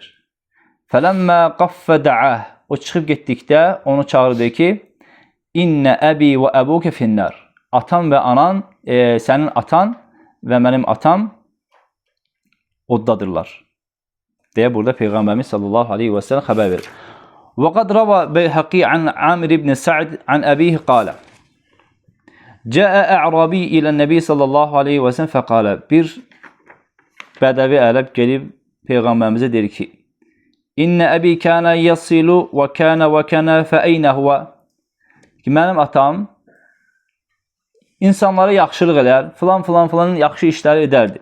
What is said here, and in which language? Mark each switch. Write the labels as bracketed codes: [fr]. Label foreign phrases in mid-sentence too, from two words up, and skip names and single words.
[ar] فلما قفى دعاه, [az] o çıxıb getdikdə onu çağırdı ki, [ar] إن أبي وأباك في النار, [az] atan və anan, sənin atan və mənim atam oddadırlar. Deyə burada Peyğəmbərimiz [ar] صلى الله عليه وسلم [az] xəbər verir. [ar] وقد روى البيهقي عن عامر بن سعد عن أبيه قال. جاء أعرابي إلى النبي صلى الله عليه وسلم فقال. [az] Bir bədəvi ərəb gelib Peyğəmbərimizə deyir ki, [ar] إن أبي كان يصل وكان فأين هو. [az] Ki, mənim atam insanlara yaxşılıq edər, filan yaxşı işləri edərdi.